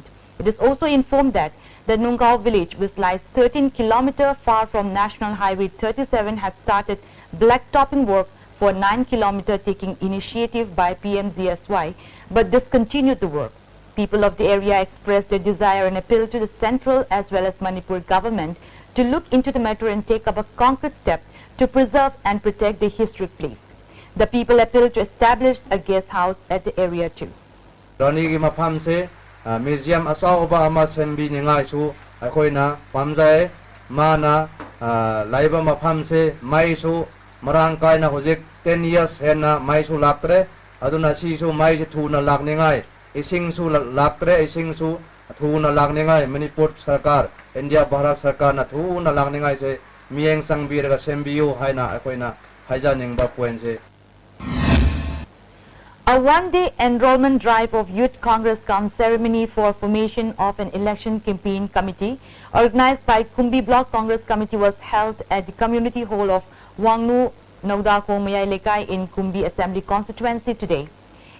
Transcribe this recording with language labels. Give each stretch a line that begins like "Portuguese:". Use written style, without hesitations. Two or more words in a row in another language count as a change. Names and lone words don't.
English: It is also informed that the Nungkao village, which lies 13 kilometers far from National Highway 37, had started blacktopping work for 9 kilometers, taking initiative by PMGSY, but discontinued the work. People of the area expressed their desire and appeal to the central as well as Manipur government to look into the matter and take up a concrete step to preserve and protect the historic place. The people appealed to establish a guest house at the area too.
Rongmei Naga: Rani ki mafam se museum asaw ba ama sembi ni ngai su akoi na pamjai mana laiba mafam se mai su marang kai na hojik
English: 10 years
Rongmei Naga: hen na mai su laptre aduna si su mai se thu na lak ni ngai ising su laptre ising su thu na lak ni ngai Manipur sarkar India Bharat sarkar na thu na lak ni ngai se mieng sang bir ga sembiu hai na akoi na haja ning ba point se.
English: A one-day enrollment drive of Youth Congress cum ceremony for formation of an election campaign committee organized by Kumbi Block Congress Committee was held at the community hall of Wangnu Naudako Mayai Lekai in Kumbi Assembly constituency today.